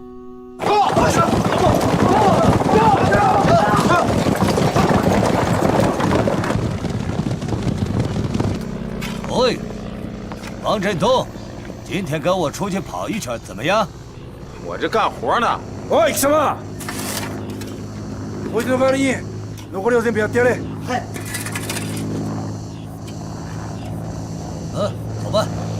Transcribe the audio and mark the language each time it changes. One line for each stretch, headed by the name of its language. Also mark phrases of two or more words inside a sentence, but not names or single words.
Chinese: 喂，王振东，今天跟我出去跑一圈怎么样？我这干活呢。
Japanese: おい貴様、こいつの代わりに残りを全部やってやれ。はい。
Chinese: 走吧。